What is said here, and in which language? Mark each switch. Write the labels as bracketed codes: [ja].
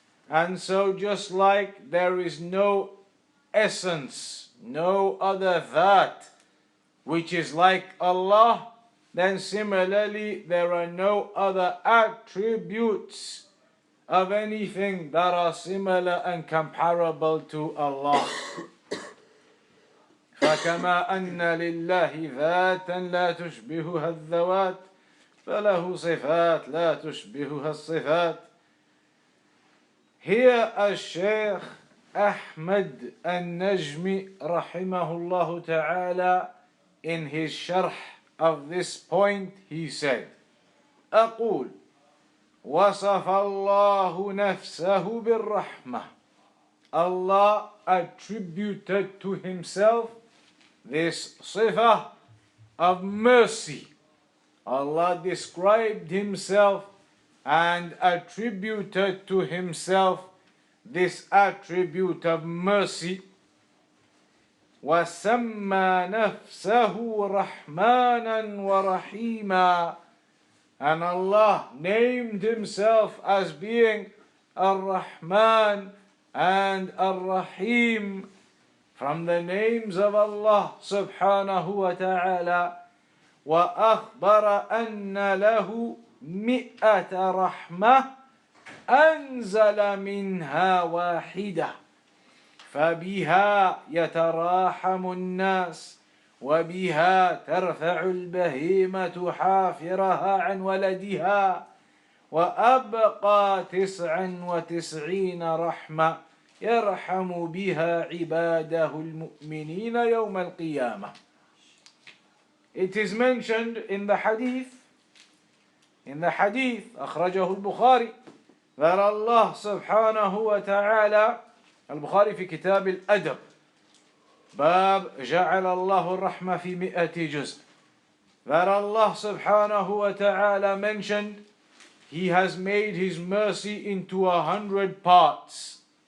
[en] And so just like there is no essence, no other that which is like Allah, then similarly there are no other attributes of anything that are similar and comparable to Allah. [ar] فكما أن لله ذاتا لا تشبهها الذوات فله صفات لا تشبهها الصفات. [en] Here الشيخ أحمد النجمي [ar] رحمه الله تعالى, [en] in his sharh of this point, he said, [ar] أقول وصف الله نفسه بالرحمة. [en] Allah attributed to himself this صفة of mercy. Allah described himself and attributed to himself this attribute of mercy. [ar] وَسَمَّى نَفْسَهُ رَحْمَانًا وَرَحِيمًا. [en] And Allah named himself as being Ar-Rahman and Ar-Rahim from the names of Allah subhanahu wa ta'ala. [ar] وَأَخْبَرَ أَنَّ لَهُ مِئَةَ رَحْمَةٍ أَنزَلَ مِنْهَا وَاحِدَةً فبها يتراحم الناس وبها ترفع البهيمة حافرها عن ولدها وأبقى 99 رحمة يرحم بها عباده المؤمنين يوم القيامة. [en] It is mentioned in the hadith [ar] أخرجه البخاري [en] that Allah subhanahu wa ta'ala, [ar] البخاري في كتاب الأدب باب جعل الله الرحمة في 100 جزء, [en] that Allah subhanahu wa ta'ala mentioned He has made His mercy into 100 parts.